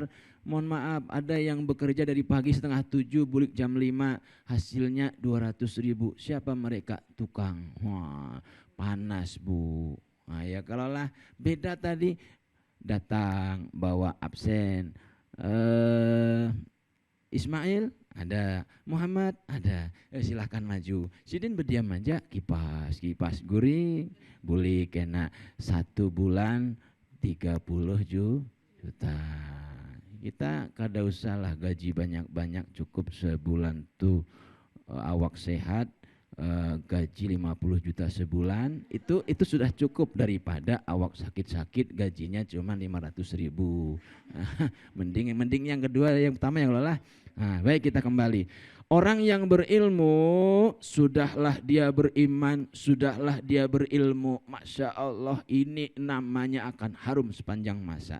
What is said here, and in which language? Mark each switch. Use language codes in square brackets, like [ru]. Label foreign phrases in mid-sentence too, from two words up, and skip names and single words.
[id] Mohon maaf, ada yang bekerja dari pagi 6:30 bulik jam 5, hasilnya 200.000. Siapa mereka? Tukang. Wah, panas Bu. Nah ya kalau lah beda tadi, datang bawa absen. Ismail ada, Muhammad ada, silahkan maju. Sidin berdiam aja, kipas guring, boleh kena 1 bulan 30 juta. Kita kada usah lah gaji banyak-banyak, cukup sebulan tuh awak sehat, gaji 50 juta sebulan, itu sudah cukup daripada awak sakit-sakit gajinya cuma 500.000. mending yang kedua, yang pertama yang lelah. Nah, baik, kita kembali. Orang yang berilmu, sudahlah dia beriman, sudahlah dia berilmu. [ar] ما شاء الله, [id] ini namanya akan harum sepanjang masa.